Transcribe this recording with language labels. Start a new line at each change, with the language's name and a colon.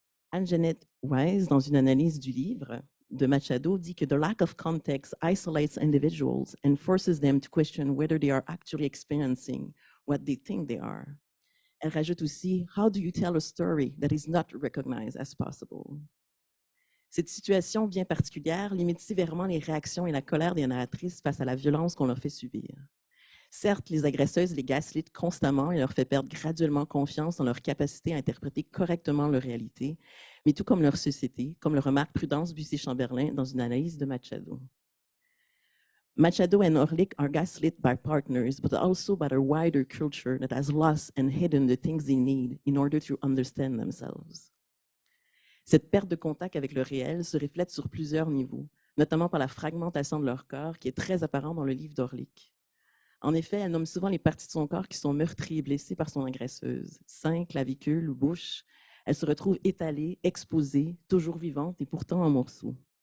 French: Anne-Jeanette Wise, dans une analyse du livre de Machado, dit que «
English: The lack of context isolates individuals and forces them to question whether they are actually experiencing what they think they are.
French: » Elle rajoute aussi «
English: How do you tell a story that is not recognized as possible?
French: » Cette situation bien particulière limite sévèrement les réactions et la colère des narratrices face à la violence qu'on leur fait subir. Certes, les agresseuses les gaslightent constamment et leur fait perdre graduellement confiance en leur capacité à interpréter correctement leur réalité, mais tout comme leur société, comme le remarque Prudence Bussy-Chamberlain dans une analyse de Machado.
English: Machado and Orlik are gaslit by partners, but also by a wider culture that has lost and hidden the things they need in order to understand themselves.
French: Cette perte de contact avec le réel se reflète sur plusieurs niveaux, notamment par la fragmentation de leur corps qui est très apparente dans le livre d'Orlik. En effet, elle nomme souvent les parties de son corps qui sont meurtries et blessées par son agresseuse. Seins, clavicules ou bouche, elle se retrouve étalée, exposée, toujours vivante et pourtant en morceaux.